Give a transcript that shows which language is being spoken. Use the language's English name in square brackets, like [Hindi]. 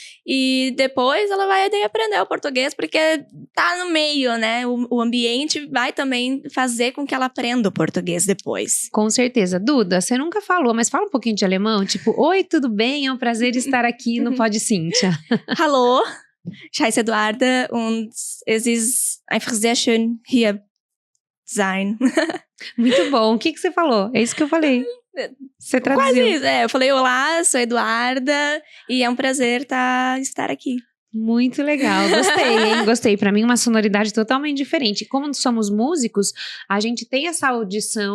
[Portuguese] E depois ela vai daí aprender o português, porque tá no meio, né? O ambiente vai também fazer com que ela aprenda o português depois. Com certeza. Duda, você nunca falou, mas fala um pouquinho de alemão. Tipo, oi, tudo bem? É um prazer estar aqui no Pod Cíntia. [German] Hallo, ich heiße Eduarda und es ist einfach sehr schön hier sein. [Portuguese] Muito bom. O que você falou? É isso que eu falei. Você Quase traduziu. isso. Eu falei, olá, sou Eduarda e é um prazer estar aqui. Muito legal, gostei, hein? Gostei. Pra mim, uma sonoridade totalmente diferente. Como somos músicos, a gente tem essa audição